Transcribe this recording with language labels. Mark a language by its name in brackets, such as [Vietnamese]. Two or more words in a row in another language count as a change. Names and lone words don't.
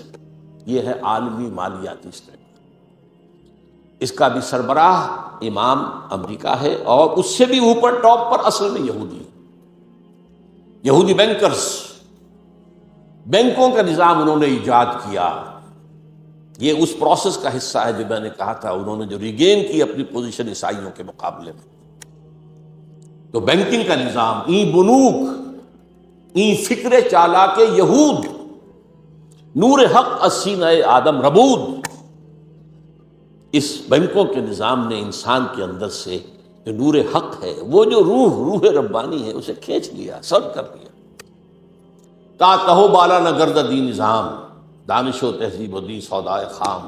[Urdu] یہ ہے عالمی مالیاتی استعمار۔ اس کا بھی سربراہ امام امریکہ ہے، اور اس سے بھی اوپر ٹاپ پر اصل میں یہودی بینکرز، بینکوں کا نظام انہوں نے ایجاد کیا، یہ اس پروسیس کا حصہ ہے جو میں نے کہا تھا، انہوں نے جو ریگین کی اپنی پوزیشن عیسائیوں کے مقابلے میں۔ تو بینکنگ کا نظام، [Persian] این بنوک این فکر چالاک یہود، نور حق السینہ آدم ربود، [Urdu] اس بینکوں کے نظام نے انسان کے اندر سے جو نور حق ہے، وہ جو روح ربانی ہے، اسے کھینچ لیا، سرد کر دیا۔ [Persian] تا کہو بالا نہ گرد دی نظام، دانش و تہذیب و دین سودائے خام۔